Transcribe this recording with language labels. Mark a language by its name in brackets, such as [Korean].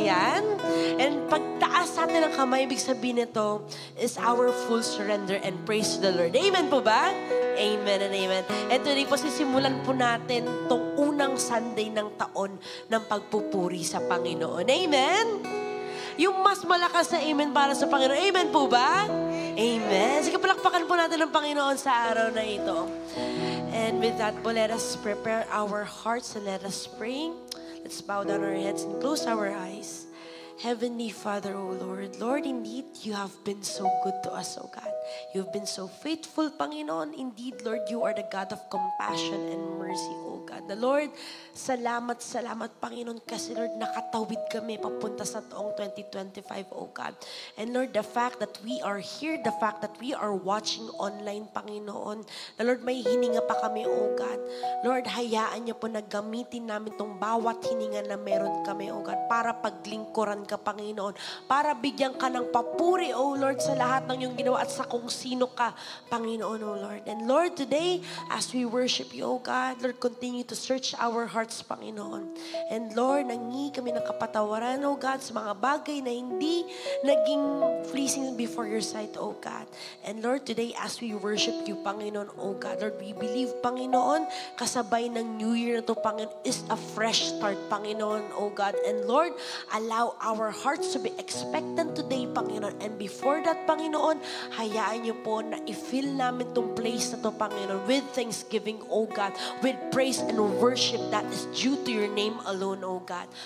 [Filipino] Ayan. [English] And [Filipino] pagtaas natin ng kamay, ibig sabihin nito [English] is our full surrender and praise to the Lord. Amen [Filipino] po ba? [English] Amen and amen. And today [Filipino] po sisimulan po natin tong unang Sunday ng taon ng pagpupuri sa Panginoon. Amen? Yung mas malakas na amen para sa Panginoon. Amen po ba? Amen. Sige, palakpakan po natin ang Panginoon sa araw na ito. [English] And with that po, let us prepare our hearts and let us pray. Let's bow down our heads and close our eyes. Heavenly Father, O Lord, Lord, indeed, you have been so good to us, O God. You've been so faithful, Panginoon. Indeed, Lord, you are the God of compassion and mercy, O God. [Filipino] The Lord, salamat, Panginoon, kasi Lord, nakatawid kami papunta sa taong 2025, O God. [English] And Lord, the fact that we are here, the fact that we are watching online, Panginoon, the Lord, [Filipino] may hininga pa kami, [English] O God. [Filipino] Lord, hayaan niyo po na gamitin namin tong bawat hininga na meron kami, O God, para paglingkuran ka, Panginoon, para bigyan ka ng papuri, O Lord, sa lahat ng iyong ginawa at sa kung sino ka, Panginoon, O Lord. [English] And Lord, today, as we worship you, O God, Lord, continue to search our hearts, Panginoon. And Lord, [Filipino] nangi kami ng kapatawaran, O God, sa mga bagay na hindi naging [English] pleasing before your sight, [Filipino] O God. [English] And Lord, today, as we worship you, Panginoon, O God, Lord, we believe, Panginoon, [Filipino] kasabay ng New Year na to, [English] Panginoon, is a fresh start, Panginoon, O God. And Lord, allow our hearts to be expectant today, Panginoon. And before that, Panginoon, [Filipino] hayaan niyo po na i-fill namin tong place na to, [English] Panginoon, with thanksgiving, O God, with praise and worship that is due to your name alone, O God.